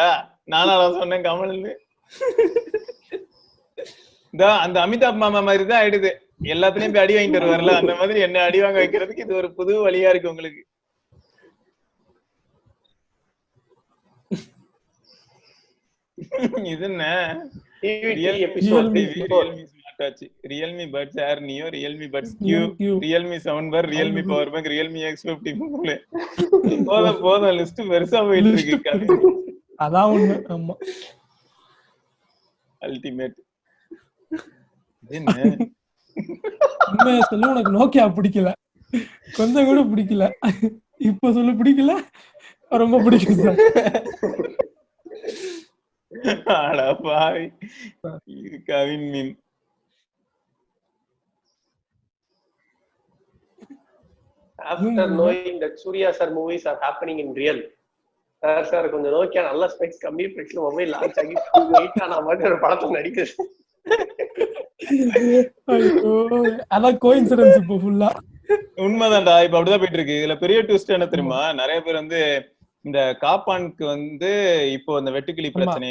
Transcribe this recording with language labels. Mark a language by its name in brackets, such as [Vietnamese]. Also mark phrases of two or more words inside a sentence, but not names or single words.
[Tamil] நானா சொன்னேன் கமல்னு. அந்த அமிதாப் மாமா மாதிரி தான் ஆயிடுது. எல்லாத்துலயும் போய் அடி வாங்கிட்டு வருவார்ல, அந்த மாதிரி என்ன அடி வாங்க வைக்கிறதுக்கு இது ஒரு புது வழியா இருக்கு உங்களுக்கு. இது என்ன Realme Buds Air Neo, Realme Buds Q, Realme Soundbar, Realme Power Bank, Realme X50. போதும் லிஸ்ட் பெருசா போயிட்டு இருக்கு. அதான் உண்மை. ஆமா அல்டிமேட். உண்மையை சொல்ல உனக்கு நோக்கியா பிடிக்கல, கொஞ்சம் கூட பிடிக்கல. இப்ப சொல்ல பிடிக்கல, ரொம்ப பிடிக்கும் சார். அட பாவி, இது கவின் மீம். [English] After knowing that Surya sir movies are happening in real, [Tamil] சார் கொஞ்சம் நோக்கியா நல்ல ஸ்பெக்ஸ் கம்மி பிரைஸ்ல [English] mobile launch [Tamil] ஆகி வெயிட் ஆன மாதிரி ஒரு படத்தை நடிக்குது. ஐயோ, அதான் கோஇன்சிடென்ஸ் இப்போ ஃபுல்லா. உண்மைதான்டா, இப்ப அப்படிதான் போயிட்டு இருக்கு. இதுல பெரிய ட்விஸ்ட் என்ன தெரியுமா, நிறைய பேர் வந்து இந்த காப்பானுக்கு வந்து இப்போ இந்த வெட்டுக்கிளி பிரச்சனைய